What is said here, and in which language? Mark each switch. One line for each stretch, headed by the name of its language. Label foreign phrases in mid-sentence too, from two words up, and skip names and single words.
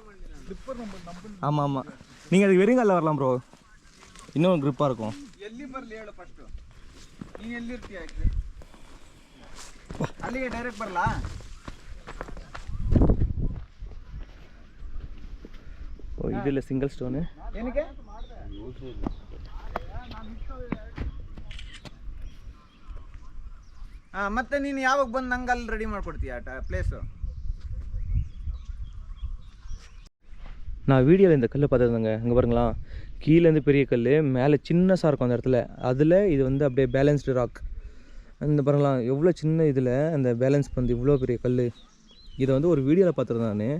Tamil: ஆமாம் ஆமாம், நீங்கள் அதுக்கு வெறுங்காலில் வரலாம் ப்ரோ. இன்னும் க்ரிப்பாக இருக்கும். ஓ இது இல்லை
English: single stone.
Kannada: ಮತ್ತೆ ನೀನು ಯಾವಾಗ ಬಂದು ನಂಗೆ ಅಲ್ಲಿ ರೆಡಿ ಮಾಡ್ಕೊಡ್ತೀಯ ಪ್ಲೇಸು?
Tamil: நான் வீடியோவில் இந்த கல் பார்த்துருந்தேங்க. அங்கே பாருங்களா, கீழேருந்து பெரிய கல், மேலே சின்னசாக இருக்கும் அந்த இடத்துல. அதில் இது வந்து அப்படியே
English: balanced rock.
Tamil: அந்த பாருங்களா எவ்வளோ சின்ன இதில் அந்த பேலன்ஸ் பண்ணி இவ்வளோ பெரிய கல். இதை வந்து ஒரு வீடியோவில் பார்த்துருந்தேன் நான்.